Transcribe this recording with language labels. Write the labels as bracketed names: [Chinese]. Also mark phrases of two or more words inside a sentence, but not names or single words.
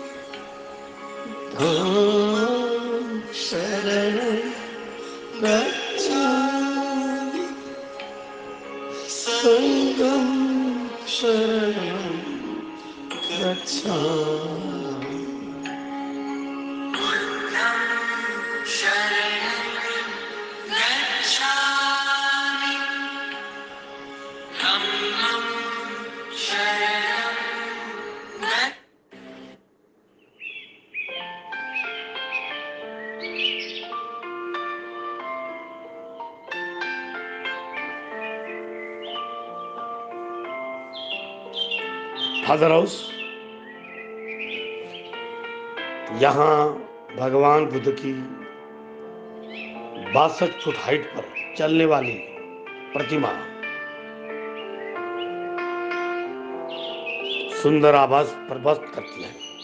[Pali] धम्मं शरणं गच्छामि संघं शरणं गच्छामि बुद्धं शरणं गच्छामि धम्मं शरणं गच्छामि फादर हाउस, [Hindi] यहाँ भगवान बुद्ध की 62 फुट हाइट पर चलने वाली प्रतिमा सुंदर आभास प्रदर्शित करती है।